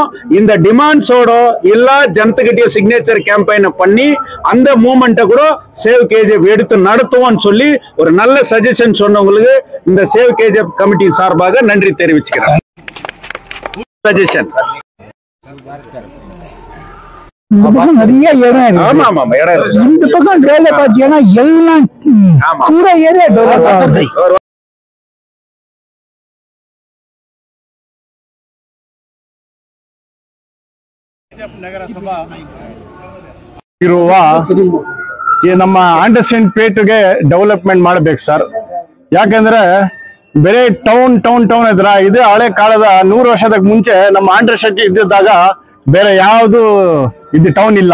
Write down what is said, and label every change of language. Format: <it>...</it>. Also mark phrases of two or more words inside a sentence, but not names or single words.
<ta>இந்த டிமாண்ட்ஸோட எல்லா ஜனத்துக்கிட்டே</ta> <en>signature campaign</en> <ta>பண்ணி அந்த மூமெண்ட்டை கூட சேவ் கேஜிஎஃப் எடுத்து நடத்துவோம்னு சொல்லி ஒரு நல்ல சஜஷன் சொன்னவங்களுக்கு இந்த சேவ் கேஜிஎஃப் கமிட்டி சார்பாக நன்றி தெரிவிச்சுக்கிறேன். சஜஷன் நிறைய இடம் இருக்கு. ஆமா ஆமா இடம் இருக்கு. இந்த பக்கம் டெவலப் ஆச்சுன்னா எல்லாம் பூரா ஏரியா டெவலப் ஆகுது.</ta> <kn>ಇರುವ ಈ ನಮ್ಮ ಆಂಡರ್ಸನ್ ಪೇಟ್ಗೆ ಡೆವಲಪ್ಮೆಂಟ್ ಮಾಡ್ಬೇಕು ಸರ್. ಯಾಕಂದ್ರೆ ಬೇರೆ ಟೌನ್ ಇದ್ರ ಇದು ಹಳೆ ಕಾಲದ 100 ವರ್ಷದ ಮುಂಚೆ ನಮ್ಮ ಆಂಡರ್ಸನ್ ಇದ್ದಿದ್ದಾಗ ಬೇರೆ ಯಾವುದು ಇದು ಟೌನ್ ಇಲ್ಲ.</kn>